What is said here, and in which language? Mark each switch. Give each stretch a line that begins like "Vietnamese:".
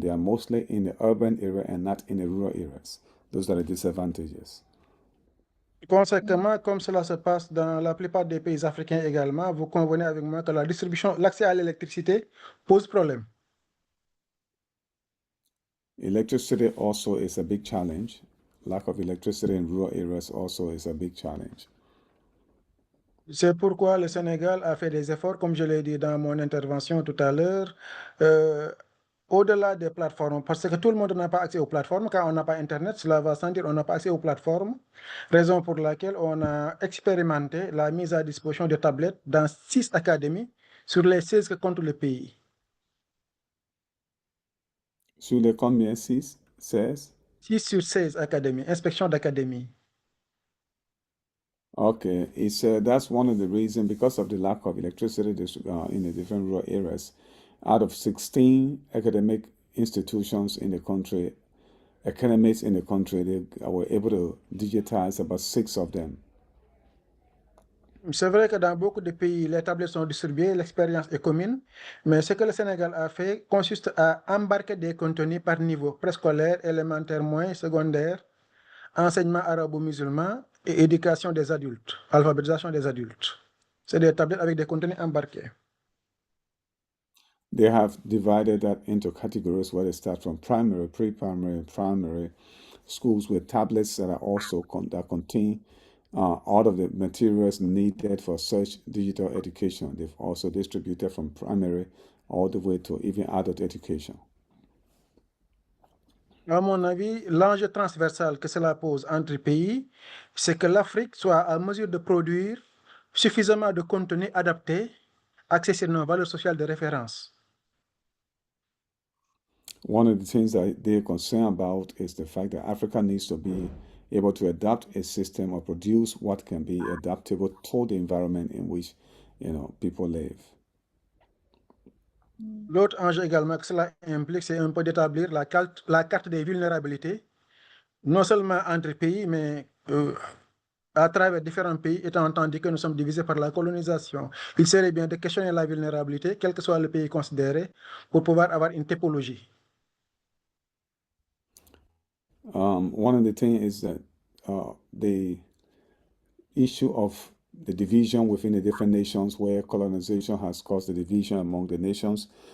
English: They are mostly in the urban area and not in the rural areas. Those are the disadvantages.
French: Conséquemment, comme cela se passe dans la plupart des pays africains également, vous convenez avec moi que la distribution, l'accès à l'électricité pose problème.
English: Electricity also is a big challenge. Lack of electricity in rural areas also is a big challenge.
French: C'est pourquoi le Sénégal a fait des efforts, comme je l'ai dit dans mon intervention tout à l'heure, au-delà des plateformes, parce que tout le monde n'a pas accès aux plateformes. Quand on n'a pas Internet, cela va sans dire on n'a pas accès aux plateformes, raison pour laquelle on a expérimenté la mise à disposition de tablettes dans 6 académies sur les 16 que compte le pays. Sur les combien? 6? 16? 6 sur 16 académies, inspection d'académie.
English: Okay, it's that's one of the reasons, because of the lack of electricity in the different rural areas. Out of 16 academic institutions in the country, academics in the country, they were able to digitize about 6 of them. C'est vrai que dans beaucoup de pays, les tablettes sont distribuées, l'expérience est commune, mais ce que le Sénégal a fait consiste à embarquer des contenus par niveau préscolaire, élémentaire, moyen, secondaire, enseignement arabo-musulman et éducation des adultes, alphabétisation des adultes. C'est des tablettes avec des contenus embarqués. They have divided that into categories where they start from primary, pre-primary, primary, schools with tablets that are also that contain all of the materials needed for such digital education. They've also distributed from primary all the way to even adult education.
French: À mon avis, l'enjeu transversal que cela pose entre les pays, c'est que l'Afrique soit à mesure de produire suffisamment de contenu adapté, axé sur nos valeurs sociales de référence.
English: One of the things that they're concerned about is the fact that Africa needs to be able to adapt a system or produce what can be adaptable to the environment in which people live.
French: L'autre enjeu également que cela implique, c'est un peu d'établir la carte des vulnérabilités, non seulement entre pays, mais à travers différents pays, étant entendu que nous sommes divisés par la colonisation. Il serait bien de questionner la vulnérabilité, quel que soit le pays considéré, pour pouvoir avoir une typologie.
English: One of the things is that the issue of the division within the different nations, where colonization has caused the division among the nations.